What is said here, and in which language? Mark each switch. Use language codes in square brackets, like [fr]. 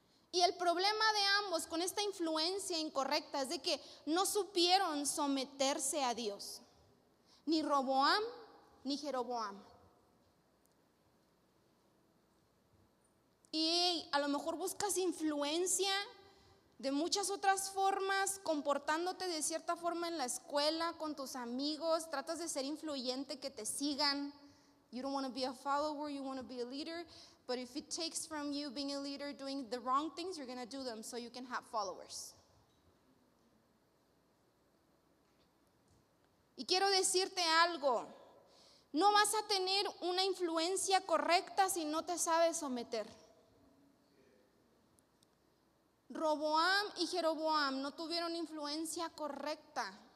[es] Y el problema de ambos con esta influencia incorrecta es de que no supieron someterse a Dios, ni Roboam ni Jeroboam. Y a lo mejor buscas influencia de muchas otras formas, comportándote de cierta forma en la escuela, con tus amigos, tratas de ser influyente, que te sigan. [en] You don't want to be a follower, you want to be a leader. But if it takes from you being a leader doing the wrong things, you're going to do them so you can have followers. [es] Y quiero decirte algo, no vas a tener una influencia correcta si no te sabes someter. Roboam y Jeroboam no tuvieron influencia correcta.